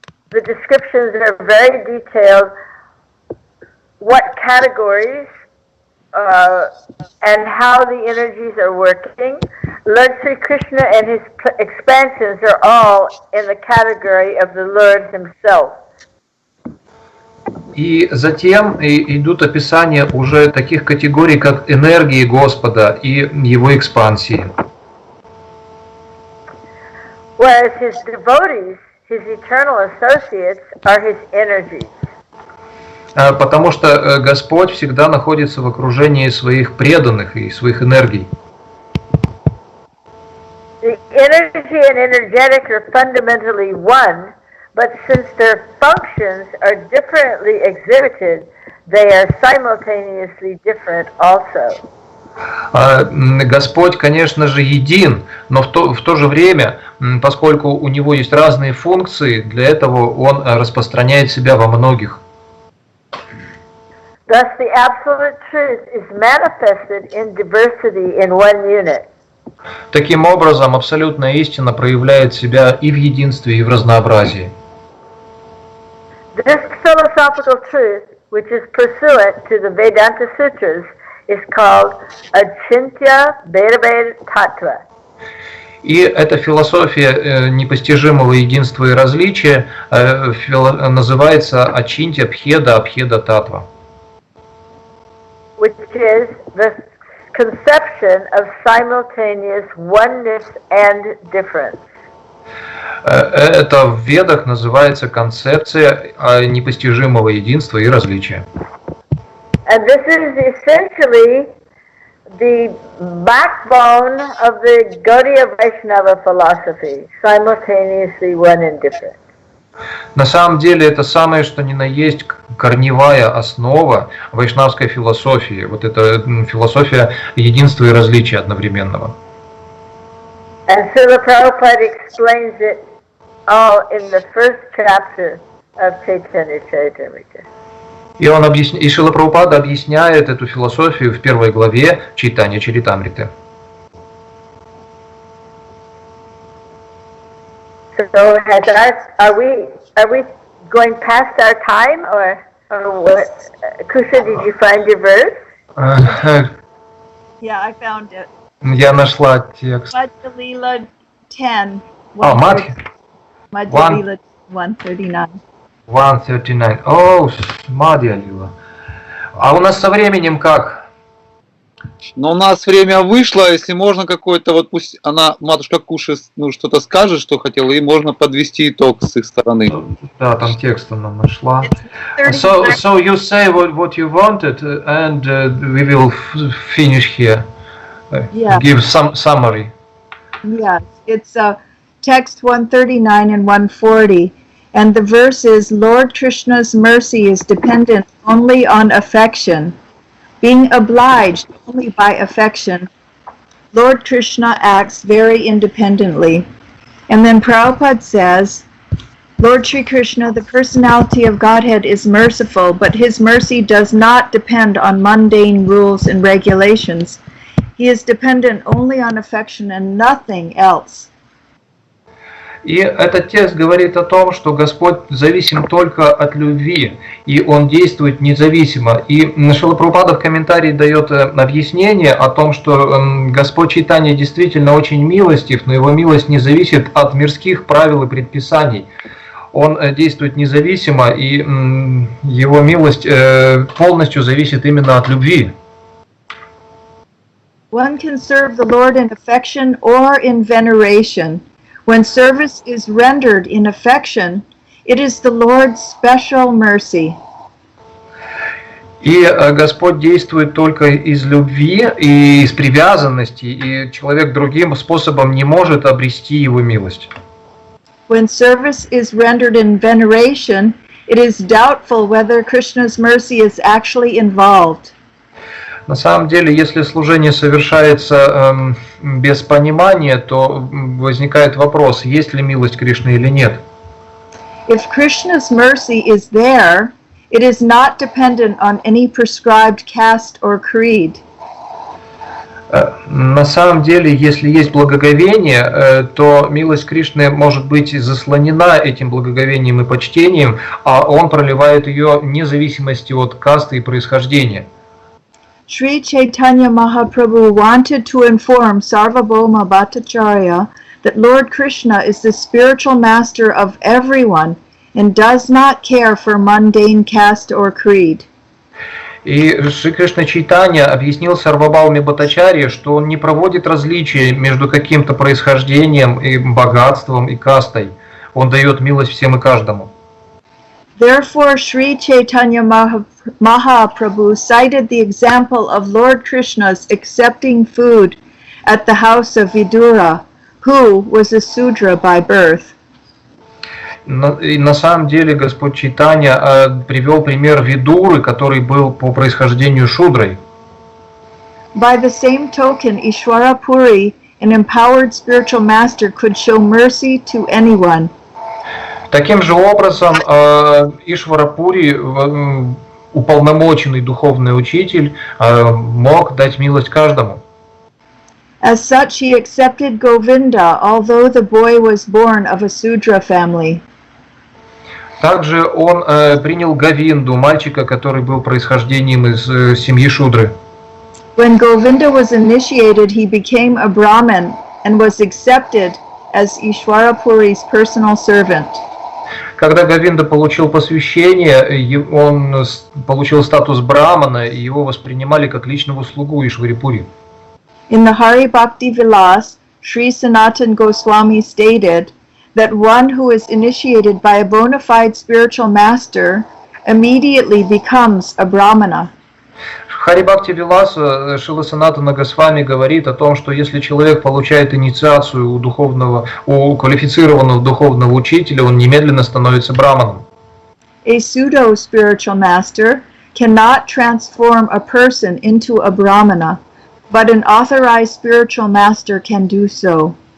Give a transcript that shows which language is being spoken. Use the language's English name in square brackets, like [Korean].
[English] The descriptions are very detailed. What categories and how the energies are working. Lord Sri Krishna and his expansions are all in the category of the Lord himself. [Russian] И затем идут описания уже таких категорий, как энергии Господа и его экспансии. [English] Whereas his devotees, his eternal associates, are his energies. [Russian] Потому что Господь всегда находится в окружении своих преданных и своих энергий. [English] The energy and energetic are fundamentally one, but since their functions are differently exhibited, they are simultaneously different also. [Russian] Господь, конечно же, един, но в то же время, поскольку у него есть разные функции, для этого он распространяет себя во многих. [English] Thus, the absolute truth is manifested in diversity in one unit. [Russian] Таким образом, абсолютная истина проявляет себя и в единстве, и в разнообразии. [English] This philosophical truth, which is pursuant to the Vedanta Sutras, is called Achintya Bheda Tattva. [Russian] И эта философия непостижимого единства и различия называется Ачинтья Бхеда Абхеда Татва. [English] Which is the conception of simultaneous oneness and difference. [Russian] Это в Ведах называется концепция непостижимого единства и различия. [English] And this is essentially the backbone of the Gaudiya Vaishnava philosophy, simultaneously one and different. [Russian] На самом деле это самое, что ни на есть корневая основа вайшнавской философии. Вот это философия единства и различия одновременного. [English] And Srila Prabhupada explains it all in the first chapter of Chaitanya Charitamrita. [Russian] И Шрила Прабхупада объясняет эту философию в первой главе Чайтанья Чаритамриты. [English] So are we going past our time or what? Kusha, did you find your verse? Yeah, I found it. [Russian] Я нашла текст. [English] Madhya Leela 10. Madhya Leela 139. [Russian] 139. О, Madhya Leela. А у нас со временем как? Но у нас время вышло, если можно какой-то, вот пусть она, матушка Куша, что-то скажет, что хотела, и можно подвести итог с их стороны. Да, там текст она нашла. [English] So you say what you wanted, and we will finish here. Yeah. Give some summary. Yeah, it's text 139 and 140. And the verse is, Lord Krishna's mercy is dependent only on affection. Being obliged only by affection, Lord Krishna acts very independently. And then Prabhupada says, Lord Sri Krishna, the personality of Godhead, is merciful, but his mercy does not depend on mundane rules and regulations. He is dependent only on affection and nothing else. [Russian] И этот текст говорит о том, что Господь зависим только от любви, и Он действует независимо. И Шрила Прабхупада в комментарии дает объяснение о том, что Господь Чайтанья действительно очень милостив, но Его милость не зависит от мирских правил и предписаний. Он действует независимо, и Его милость полностью зависит именно от любви. [English] One can serve the Lord in affection or in veneration. When service is rendered in affection, it is the Lord's special mercy. [Russian] И Господь действует только из любви и из привязанности, и человек другим способом не может обрести Его милость. [English] When service is rendered in veneration, it is doubtful whether Krishna's mercy is actually involved. [Russian] На самом деле, если служение совершается без понимания, то возникает вопрос, есть ли милость Кришны или нет. [English] If Krishna's mercy is there, it is not dependent on any prescribed caste or creed. [Russian] На самом деле, если есть благоговение, то милость Кришны может быть заслонена этим благоговением и почтением, а Он проливает ее вне зависимости от касты и происхождения. [English] Sri Chaitanya Mahaprabhu wanted to inform Sarvabhauma Bhattacharya that Lord Krishna is the spiritual master of everyone and does not care for mundane caste or creed. [Russian] И Шри Кришна Чайтанья объяснил Сарвабхауме Бхаттачарье, что он не проводит различия между каким-то происхождением и богатством и кастой. Он дает милость всем и каждому. [English] Therefore, Sri Chaitanya Mahaprabhu cited the example of Lord Krishna's accepting food at the house of Vidura, who was a Sudra by birth. [Russian] И на самом деле Господь Чайтанья привел пример Видуры, который был по происхождению шудрой. [English] By the same token, Ishwara Puri, an empowered spiritual master, could show mercy to anyone. [Russian] Таким же образом, Ишвара Пури, уполномоченный духовный учитель, мог дать милость каждому. [English] As such, he accepted Govinda, although the boy was born of a Sudra family. [Russian] Также он принял Говинду, мальчика, который был происхождением из семьи Шудры. [English] When Govinda was initiated, he became a Brahmin and was accepted as Ishwara Puri's personal servant. [Russian] Когда Говинда получил посвящение, он получил статус брамана, и его воспринимали как личного слугу Ишвари Пури. [English] In the Hari Bhakti Vilas, Sri Sanatan Goswami stated that one who is initiated by a bona fide spiritual master immediately becomes a Brahmana. [Russian] В Хари Бхакти Виласа Шрила Санатана Госвами говорит о том, что если человек получает инициацию у квалифицированного духовного учителя, он немедленно становится браманом. [English] A pseudo spiritual master cannot transform a person into a Brahmana, but an authorized spiritual master can do so.